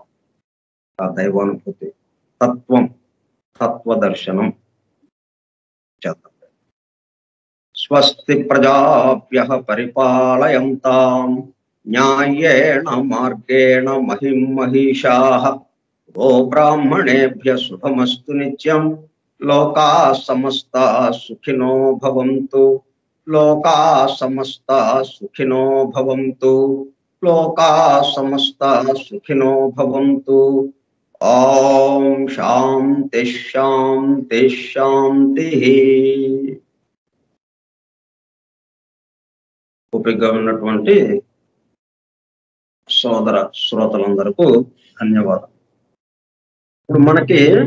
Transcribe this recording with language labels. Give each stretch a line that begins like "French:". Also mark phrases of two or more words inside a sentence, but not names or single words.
Telugu: ఆ దైవానుభూతి, తత్వం, తత్వదర్శనం చేద్దాం.
Sanskrit: స్వస్తి ప్రజాభ్యః పరిపాలయంతాం న్యాయేణ మార్గేణ మహిం మహిషాః గో బ్రాహ్మణేభ్యః శుభమస్తు నిత్యం. లోకాః సమస్తాః సుఖినో భవంతు. లోకాః సమస్తాః సుఖినో భవంతు. లోకాః సమస్తాః సుఖినో భవంతు. ఓం శాంతి శాంతి శాంతి.
Telugu: ఓపికగా ఉన్నటువంటి సోదర శ్రోతలందరికీ ధన్యవాదాలు. ఇప్పుడు మనకి